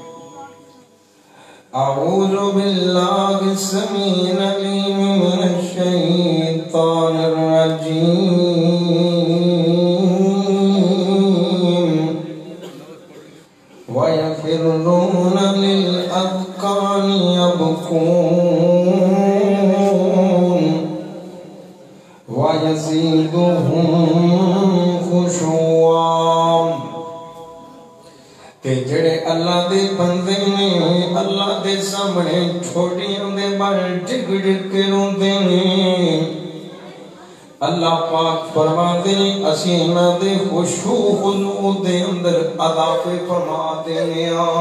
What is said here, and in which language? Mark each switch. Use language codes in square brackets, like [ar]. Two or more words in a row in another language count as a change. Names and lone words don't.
[ar] أعوذ بالله السميع العليم من الشيطان الرجيم. ويخرون للأذقان يبكون ويزيدهم خشوعا. [pa] تے جڑے اللہ دے بندے نے اللہ دے سامنے چھوٹیاں دے بار ڈگ ڈگ کے روندے نے. اللہ پاک فرماتے ہیں اسی انہاں دے خشوع خضوع دے اندر اضافے فرما دینے آم.